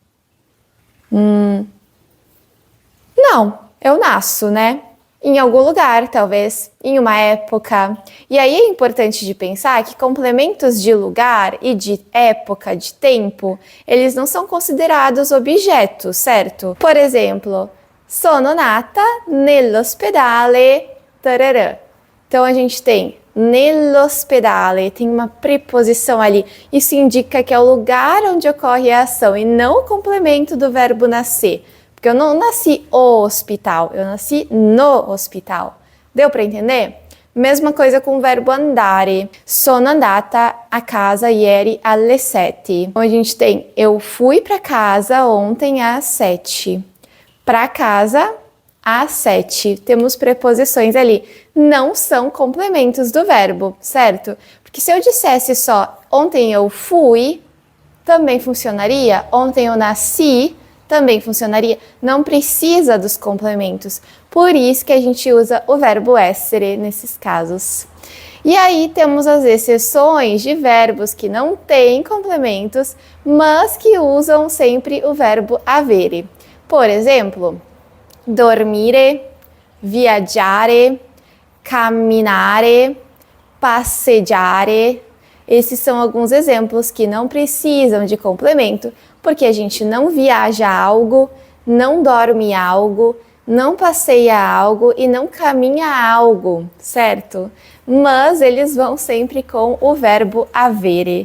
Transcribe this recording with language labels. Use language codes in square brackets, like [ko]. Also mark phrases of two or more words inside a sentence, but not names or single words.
[pt] Não, eu nasço, né? Em algum lugar, talvez, em uma época. E aí é importante de pensar que complementos de lugar e de época, de tempo, eles não são considerados objetos, certo? Por exemplo, [it] sono nata nell'ospedale, tarará. [pt] Então a gente tem nell'ospedale, tem uma preposição ali. Isso indica que é o lugar onde ocorre a ação e não o complemento do verbo nascer. Porque eu não nasci o hospital, eu nasci no hospital. Deu para entender? Mesma coisa com o verbo andare. [it] Sono andata a casa ieri alle 7. [pt] Então a gente tem eu fui para casa ontem às 7. Para casa às 7. Temos preposições ali. Não são complementos do verbo, certo? Porque se eu dissesse só ontem eu fui, também funcionaria. Ontem eu nasci, também funcionaria. Não precisa dos complementos. Por isso que a gente usa o verbo essere nesses casos. E aí temos as exceções de verbos que não têm complementos, mas que usam sempre o verbo avere. Por exemplo, [it] dormire, viaggiare, camminare, passeggiare. [pt] Esses são alguns exemplos que não precisam de complemento, porque a gente não viaja algo, não dorme algo, não passeia algo e não caminha algo, certo? Mas eles vão sempre com o verbo avere.